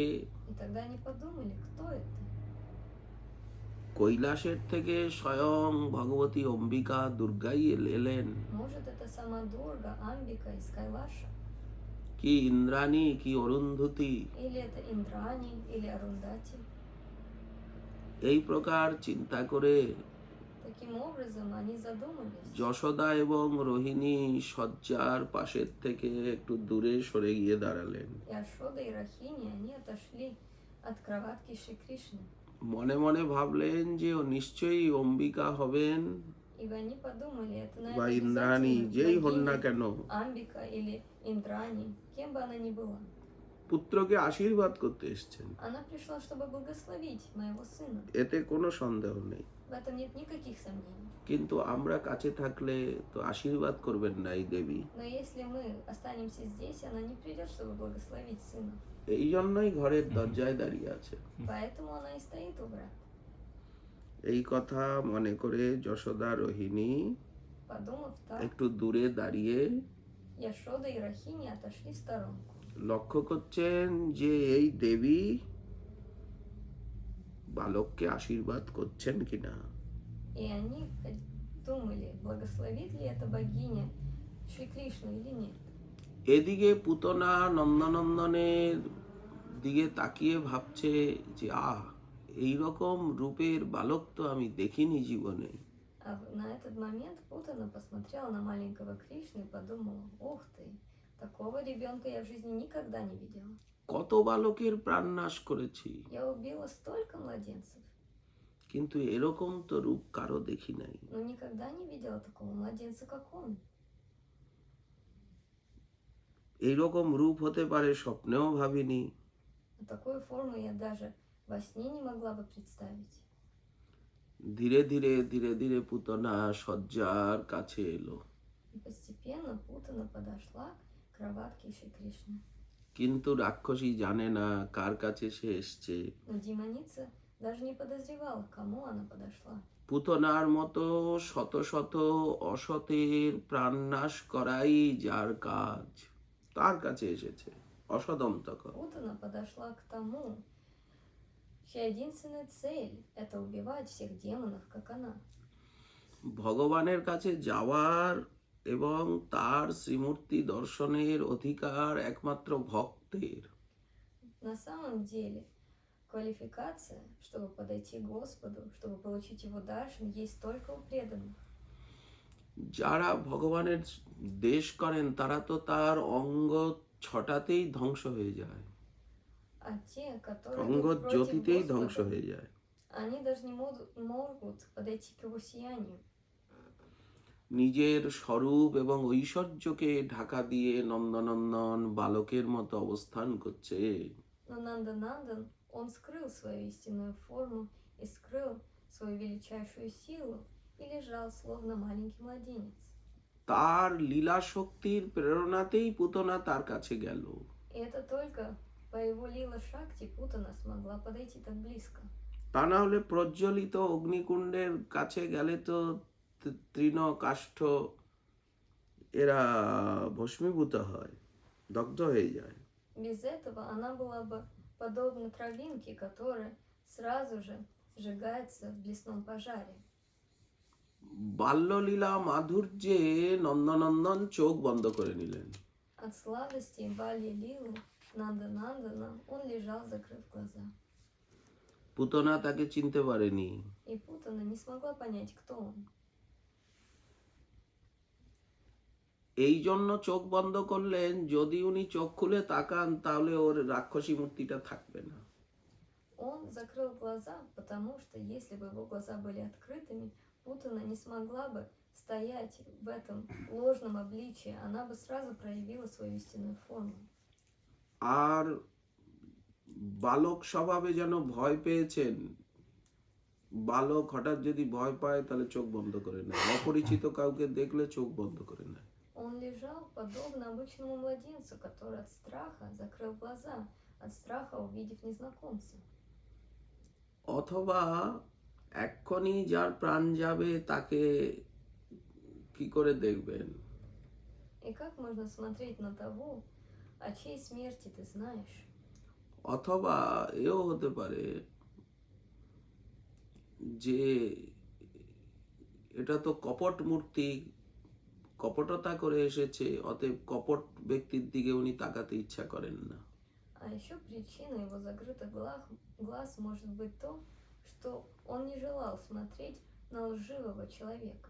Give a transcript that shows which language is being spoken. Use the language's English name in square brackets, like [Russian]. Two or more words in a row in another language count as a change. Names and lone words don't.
[Russian] И тогда они подумали, кто это? [Bangla] কৈলাসের থেকে স্বয়ং ভগবতী অম্বিকা দুর্গাই এলেন, [Russian] Может, это сама Дурга, Амбика из Кайлаша? [Bangla] কি ইন্দ্রাণী, কি অরুন্ধতী? [Russian] Или это Индрани, или Арундати? [Bangla] এই প্রকার চিন্তা করে [Russian] Таким образом, они задумались. [Bangla] যশোদা এবং রোহিণী শয্যার পাশের থেকে একটু দূরে সরে গিয়ে দাঁড়ালেন। [Russian] Яшода и Рахини, они отошли от кроватки Шри Кришны. [Bangla] মনে мনে ভাবলেন যে ও নিশ্চয়ই অম্বিকা হবেন [Russian] Ибо они подумали, это, [Bangla] বা [Russian] наверное, [Bangla] ইন্দ্রাণী, যেই হন না [Russian] богиня [Bangla] কেন, [Russian] Амбика или Индрани, кем бы она ни была. [Bangla] পুত্রকে আশীর্বাদ করতে এসেছেন, [Russian] Она пришла, чтобы благословить моего сына. [Bangla] এতে কোনো সন্দেহ নেই। [Russian] В этом нет никаких сомнений. [Bangla] কিন্তু আমরা কাছে থাকলে তো আশীর্বাদ করবেন না এই দেবী। [Russian] Но если мы останемся здесь, она не придет, чтобы благословить сына. [Bangla] এই জন্যই ঘরের দরজায় দাঁড়িয়ে আছে। [Russian] Поэтому она и стоит у врат. [Bangla] এই কথা মনে করে যশোদা রোহিণী [Russian] Подумав так, [Bangla] একটু দূরে দাঁড়িয়ে [Russian] Яшода и Рахини отошли в сторонку. [Bangla] লক্ষ্য করছেন যে এই দেবী বালককে আশীর্বাদ করছেন কিনা। [Russian] И они думали, благословит ли эта богиня Шри Кришну или нет. [Bangla] এদিকে পুতনা নন্দনন্দনের দিকে তাকিয়ে ভাবছে যে এইরকম রূপের বালক তো আমি দেখিনি জীবনে। [Russian] А на этот момент Путана посмотрела на маленького Кришну и подумала, ух ты, такого ребенка я в жизни никогда не видела. [Bangla] কত বালকের প্রাণ নাশ করেছি, [Russian] Я убила столько младенцев, [Bangla] কিন্তু এরকম তো রূপ কারো দেখি নাই। [Russian] но никогда не видела такого младенца, как он. [Bangla] এইরকম রূপ হতে পারে স্বপ্নেও ভাবিনি। [Russian] Но такую форму я даже во сне не могла бы представить. [Bangla] ধীরে ধীরে ধীরে ধীরে পুতনা শয্যার কাছে এলো, [Russian] И постепенно Путана подошла к кроватке Шри Кришны. [Bangla] কিন্তু রাক্ষসী জানে না কার কাছে সে এসছে। [Russian] Но демоница даже не подозревала, к кому она подошла. [Bangla] পুতনার মতো শত শত অসতের প্রাণনাশ করাই যার কাজ, তার কাছে এসেছে অসদন্তক। [Russian] Путана подошла к тому, чья единственная цель – это убивать всех демонов, как она. [Bangla] ভগবানের কাছে যাওয়ার এবং তার শ্রীমূর্তি দর্শনের অধিকার একমাত্র ভক্তের। [Russian] На самом деле, квалификация, чтобы подойти к Господу, чтобы получить Его даршан, есть только у преданных. [Bangla] যারা ভগবানের দেশ করেন তারা তো তার অঙ্গ ছটাতেই ধ্বংস হয়ে যায়। [Russian] А те, которые [Bangla] সঙ্গ [Russian] идут против [Bangla] জ্যোতিতেই ধ্বংস [Russian] Господа, [Bangla] হয়ে যায়। [Russian] они даже не могут подойти к его сиянию. [Bangla] নিজের স্বরূপ এবং ঐশ্বর্যকে ঢাকা দিয়ে নন্দনন্দন বালকের মতো অবস্থান করছে। [Russian] Но Нанданандан, он скрыл свою истинную форму и скрыл свою величайшую силу и лежал словно маленький младенец. [Bangla] তার লীলা শক্তির প্রেরণাতেই পুতনা তার কাছে গেল। [Russian] И это только по его [Bangla] লীলা শক্তি [Russian] Путана смогла подойти так близко. [Bangla] তা না হলে প্রজ্বলিত অগ্নিকুণ্ডের কাছে গেলে তো তৃণ কাষ্ঠ এরা ভস্মীভূত হয়, দগ্ধ হয়ে যায়। [Russian] Без этого она была бы подобна травинке, которая сразу же сжигается в лесном пожаре. [Bangla] বাল্যলীলা মাধুর্যে নন্দনন্দন চোখ বন্ধ করে নিলেন। [Russian] От сладости и [Bangla] বাল্য লীলা [Russian] Нанданандана он лежал, закрыв глаза. [Bangla] পুতনা তাকে চিনতে পারেনি। [Russian] И Путана не смогла понять, кто он. [Bangla] এই জন্য চোখ বন্ধ করলেন, যদি উনি চোখ খুলে তাকান তাহলে ওর রাক্ষসী মূর্তিটা থাকবে না। [Russian] Он закрыл глаза, потому что если бы его глаза были открытыми, Путана не смогла бы стоять в этом ложном обличии, она бы сразу проявила свою истинную форму. [Bangla] আর বালক স্বভাবে যেন ভয় পেয়েছেন। বালক হঠাৎ যদি ভয় পায় তাহলে চোখ বন্ধ করে নেয়, অপরিচিত কাউকে দেখলে চোখ বন্ধ করে নেয়। [Russian] Он лежал подобно обычному младенцу, который от страха закрыл глаза, от страха увидев незнакомца. [Bangla] অথবা এক্ষুনি যার প্রাণ যাবে তাকে কি করে দেখবেন? [Russian] И как можно смотреть на того, о чьей смерти ты знаешь? [Bangla] অথবা এও হতে পারে যে এটা তো কপট মূর্তি, কপটতা করে এসেছে, অতএব কপট ব্যক্তির দিকে উনি তাকাতে ইচ্ছা করেন না। [Russian] А еще причиной его закрытых глаз может быть то, что он не желал смотреть на лживого человека.